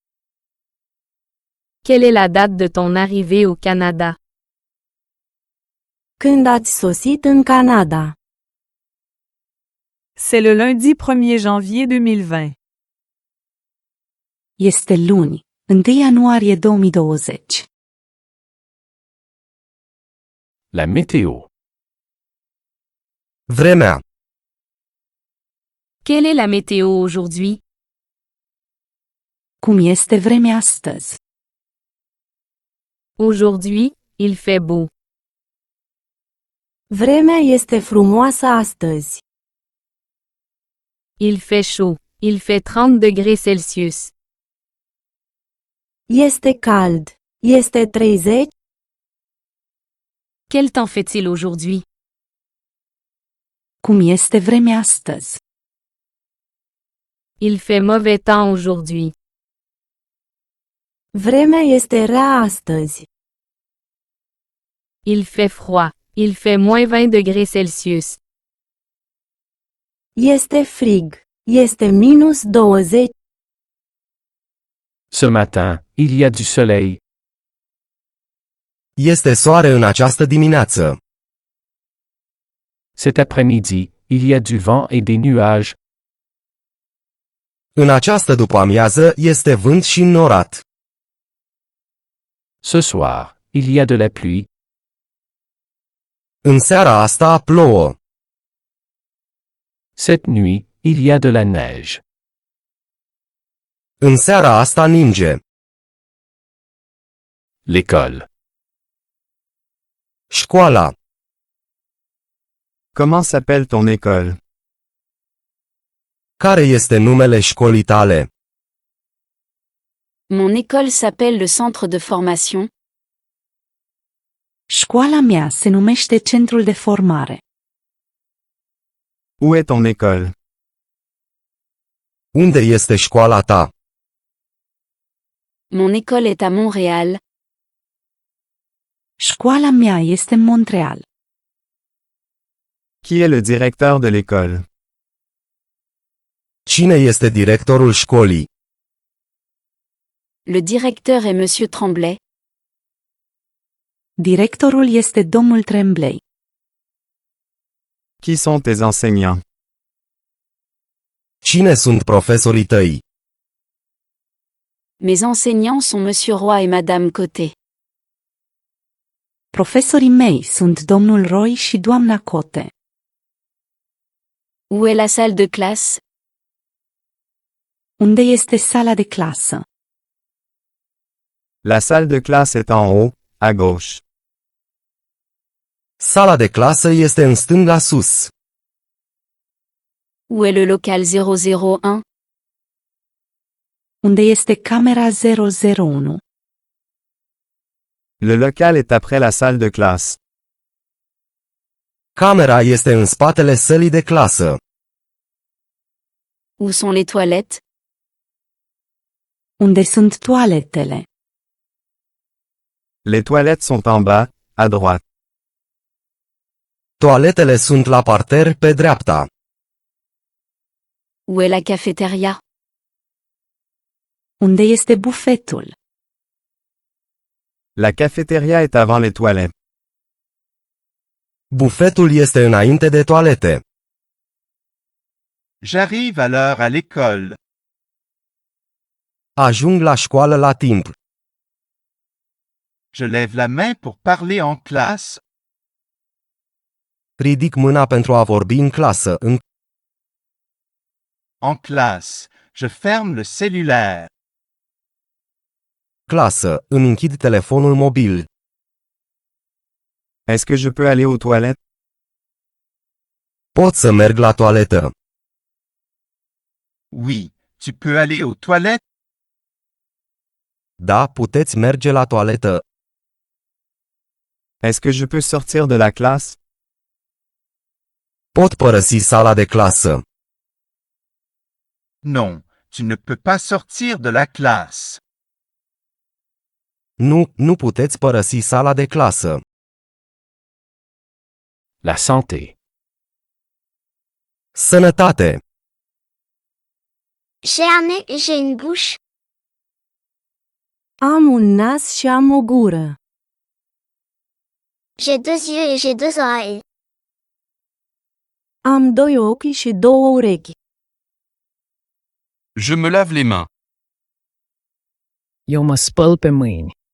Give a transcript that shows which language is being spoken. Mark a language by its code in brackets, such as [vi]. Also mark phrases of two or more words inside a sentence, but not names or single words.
[fr] Quelle est la date de ton arrivée au Canada? [ro] Când ați sosit în Canada? [fr] C'est le lundi 1er janvier 2020. [ro] Este luni, 1 ianuarie 2020. [fr] La météo. [ro] Vremea. [fr] Quelle est la météo aujourd'hui? [ro] Cum este vremea astăzi? [fr] Aujourd'hui, il fait beau. [ro] Vremea este frumoasă astăzi. [fr] Il fait chaud. Il fait 30 degrés Celsius. [ro] Este cald. Este 30. [fr] Quel temps fait-il aujourd'hui? [ro] Cum este vremea astăzi? [fr] Il fait mauvais temps aujourd'hui. [ro] Vremea este rea astăzi. [fr] Il fait froid. Il fait moins 20 degrés Celsius. [ro] Este frig. Este minus 20. [fr] Ce matin, il y a du soleil. [ro] Este soare în această dimineață. [fr] Cet après-midi, il y a du vent et des nuages. [ro] În această după-amiază este vânt și înnorat. [fr] Ce soir, il y a de la pluie. [ro] În seara asta plouă. [fr] Cette nuit, il y a de la neige. [ro] În seara asta ninge. [fr] L'école. [ro] Școala. [fr] Comment s'appelle ton école? [ro] Care este numele școlii tale? [fr] Mon école s'appelle le centre de formation. [ro] Școala mea se numește Centrul de Formare. [fr] Où est ton école? [ro] Unde este școala ta? [fr] Mon école est à Montréal. [ro] Școala mea este în Montréal. [fr] Qui est le directeur de l'école? [ro] Cine este directorul școlii? [fr] Le directeur est Monsieur Tremblay. [ro] Directorul este domnul Tremblay. [fr] Qui sont tes enseignants? [ro] Cine sunt profesorii tăi? [fr] Mes enseignants sont Monsieur Roy et Madame Côté. [ro] Profesorii mei sunt domnul Roy și doamna Cote. [fr] Où est la salle de classe? [ro] Unde este sala de clasă? [fr] La salle de classe est en haut, à gauche. [ro] Sala de clasă este în stânga sus. [fr] Où est le local 001? [ro] Unde este camera 001? [fr] Le local est après la salle de classe. [ro] Camera este în spatele sălii de clasă. [fr] Où sont les toilettes? [ro] Unde sunt toaletele? [fr] Les toilettes sont en bas, à droite. [ro] Toaletele sunt la parter pe dreapta. [fr] Où est la cafétéria? [ro] Unde este bufetul? [fr] La cafétéria est avant les toilettes. [ro] Bufetul este înainte de toalete. [fr] J'arrive à l'heure à l'école. [ro] Ajung la școală la timp. [fr] Je lève la main pour parler en classe. [ro] Ridic mâna pentru a vorbi în clasă. [fr] En classe, je ferme le cellulaire. [ro] Clasă, îmi închid telefonul mobil. [fr] Est-ce que je peux aller aux toilettes? [ro] Pot să merg la toaletă. [fr] Oui, tu peux aller aux toilettes? [ro] Da, puteți merge la toaletă. [fr] Est-ce que je peux sortir de la classe? [ro] Pot părăsi sala de clasă. [fr] Non, tu ne peux pas sortir de la classe. [ro] Nu, nu puteți părăsi sala de clasă. [fr] La santé. [ro] Sănătate. [fr] J'ai un nez et j'ai une bouche. [ro] Am un nas și am o gură. [fr] J'ai deux yeux et j'ai deux oreilles. [ro] Am doi ochi și două urechi. [fr] Je me lave les mains. [ro] Eu mă spăl pe mâini.